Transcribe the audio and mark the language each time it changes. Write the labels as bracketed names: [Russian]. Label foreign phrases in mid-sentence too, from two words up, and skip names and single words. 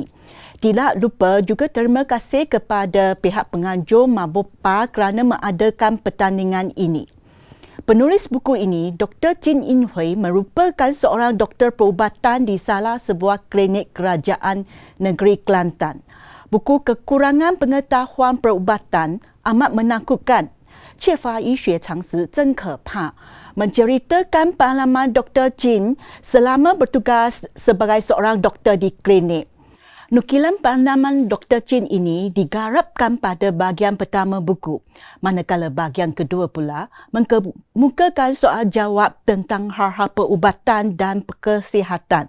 [Malay] Tidak lupa juga terima kasih kepada pihak penganjur Mabopa kerana mengadakan pertandingan ini. Penulis buku ini, Dr. Jin In Hui, merupakan seorang doktor perubatan di salah sebuah klinik kerajaan negeri Kelantan. Buku Kekurangan Pengetahuan Perubatan amat menakutkan, 缺乏医学常识真可怕, menceritakan pengalaman Dr. Jin selama bertugas sebagai seorang doktor di klinik. Nukilan pengalaman Dr. Jin ini digarapkan pada bahagian pertama buku, manakala bahagian kedua pula mengemukakan soal jawab tentang hal-hal perubatan dan kesihatan.